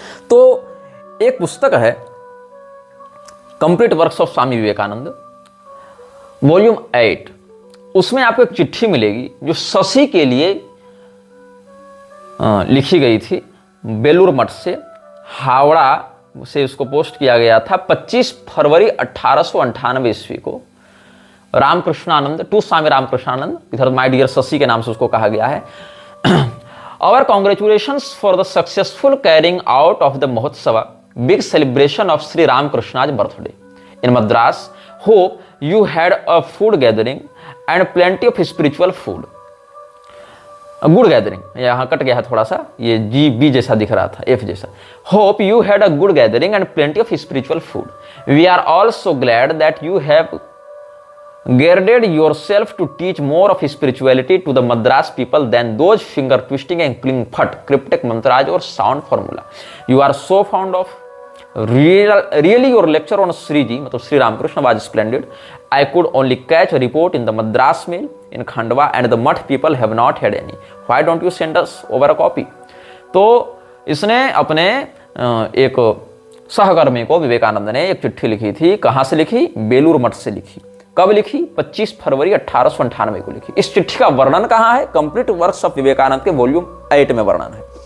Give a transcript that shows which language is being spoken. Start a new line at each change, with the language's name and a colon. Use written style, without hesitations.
Hindi: तो एक पुस्तक है complete works of Swami Vivekananda volume 8, उसमें आपको एक चिट्ठी मिलेगी जो शशि के लिए लिखी गई थी, बेलूर मठ से, हावड़ा से उसको पोस्ट किया गया था 25 फरवरी 1898 ईस्वी को। रामकृष्णानंद टू स्वामी रामकृष्णानंद, इधर
English: my dear
Hindi: शशि के नाम से उसको कहा गया है।
English: Our congratulations for the successful carrying out of the Mahotsava, big celebration of Sri Ramakrishna's birthday in Madras. Hope you had a food gathering and plenty of spiritual food. A good gathering,
Hindi: यहाँ cut गया है थोड़ा सा, ये G B जैसा दिख रहा था, एफ जैसा।
English: Hope you had a good gathering and plenty of spiritual food. We are all so glad that you have girded yourself to teach more of spirituality to the Madras people than those finger twisting and cling fat cryptic mantras or sound formula. You are so fond of really your lecture on Sri Ji,
Hindi: मतलब
English: Shri Ramakrishna was splendid. I could only catch a report in the Madras mail in Khandwa and the Math people have not had any. Why don't you send us over a copy?
Hindi: तो इसने अपने एक सहकर्मी को विवेकानंद ने एक चिट्ठी लिखी थी। कहाँ से लिखी? बेलूर मठ से लिखी। कब लिखी? 25 फरवरी 1898 को लिखी। इस चिट्ठी का वर्णन कहाँ है? कंप्लीट वर्क्स ऑफ विवेकानंद के वॉल्यूम 8 में वर्णन है।